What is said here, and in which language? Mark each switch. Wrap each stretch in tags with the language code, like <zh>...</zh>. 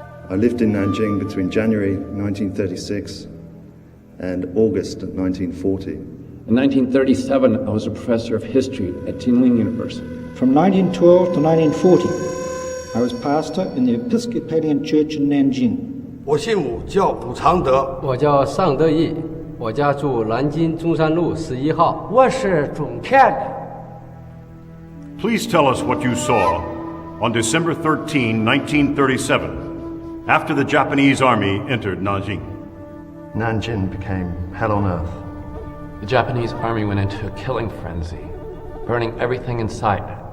<en>I lived in Nanjing between January 1936 and August 1940. In 1937, I was a professor of history at Tinling University. From 1912 to 1940, I was pastor in the Episcopalian Church in Nanjing.</en> <zh>我姓武，叫武常德。我叫尚德义，我家住南京中山路11号。我是总片的。</zh> <en>Please tell us what you saw on December 13, 1937, after the Japanese army entered Nanjing. Nanjing became hell on earth. The Japanese army went into a killing frenzy, burning everything in sight.</en>